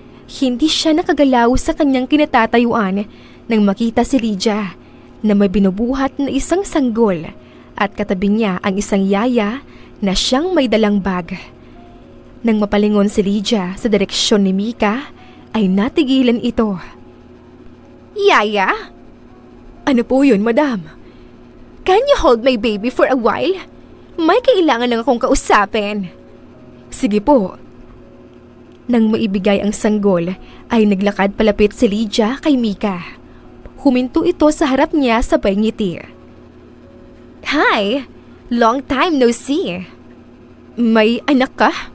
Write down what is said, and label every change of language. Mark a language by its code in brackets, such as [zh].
[tl] Hindi siya nakagalaw sa kanyang kinatatayuan nang makita si Lydia na may binubuhat na isang sanggol at katabi niya ang isang yaya na siyang may dalang bag. Nang mapalingon si Lydia sa direksyon ni Mika, ay natigilan ito. Yaya? Ano po yun, madam? [en] Can you hold my baby for a while? [tl] May kailangan lang akong kausapin. Sige po. Nang maibigay ang sanggol, ay naglakad palapit si Lydia kay Mika. Huminto ito sa harap niya sabay ngiti. Hi! [en] Long time no see. [tl] May anak ka?